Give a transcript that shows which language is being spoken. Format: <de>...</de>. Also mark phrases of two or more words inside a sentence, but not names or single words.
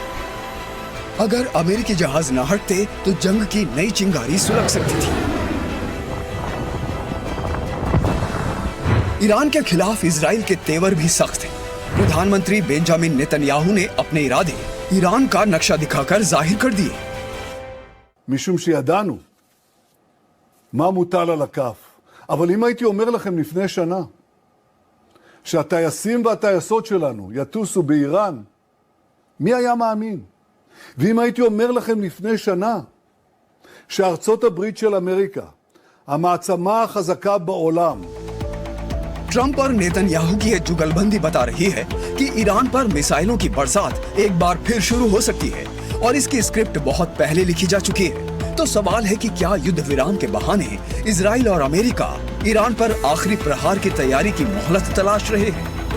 <hi>अगर अमेरिकी जहाज न हटते तो जंग की नई चिंगारी सुलग सकती थी। ईरान के खिलाफ इजराइल के तेवर भी सख्त हैं। प्रधानमंत्री बेंजामिन नेतन्याहू ने अपने इरादे ईरान का नक्शा दिखाकर जाहिर कर दिए।</hi> <he>משום שידענו מה מוטל על הכף. אבל אם הייתי אומר לכם לפני שנה שהטייסים והטייסות שלנו יטוסו באיראן, מי היה מאמין? ואם הייתי אומר לכם לפני שנה שארצות הברית של אמריקה, המעצמה החזקה בעולם,</he> <hi>ट्रंप और नेतन्याहू की यह जुगलबंदी बता रही है कि ईरान पर मिसाइलों की बरसात एक बार फिर शुरू हो सकती है और इसकी स्क्रिप्ट बहुत पहले लिखी जा चुकी है। तो सवाल है कि क्या युद्ध विराम के बहाने इजराइल और अमेरिका ईरान पर आखिरी प्रहार की तैयारी की मोहलत तलाश रहे हैं?</hi>